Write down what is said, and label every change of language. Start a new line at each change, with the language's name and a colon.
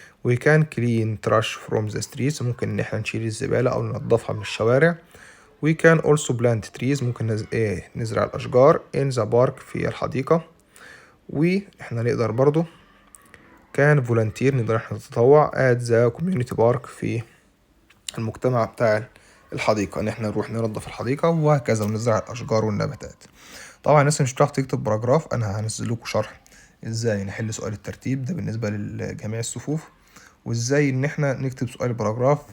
English: we can clean trash from the streets
Arabic: ممكن ان احنا نشيل الزبالة او ننظفها من الشوارع.
English: we can also plant trees
Arabic: ممكن نزرع الاشجار
English: in the park
Arabic: في الحديقة. احنا نقدر برضو كان volunteer نقدر احنا نتطوع
English: at the community park
Arabic: في المجتمع بتاع الحديقة ان احنا نروح ننظف الحديقة وهكذا ونزرع الاشجار والنباتات. طبعا الناس مش هتعرف تكتب باراجراف، انا هنزل لكم شرح ازاي نحل سؤال الترتيب ده بالنسبة لجميع الصفوف، وازاي ان احنا نكتب سؤال باراجراف.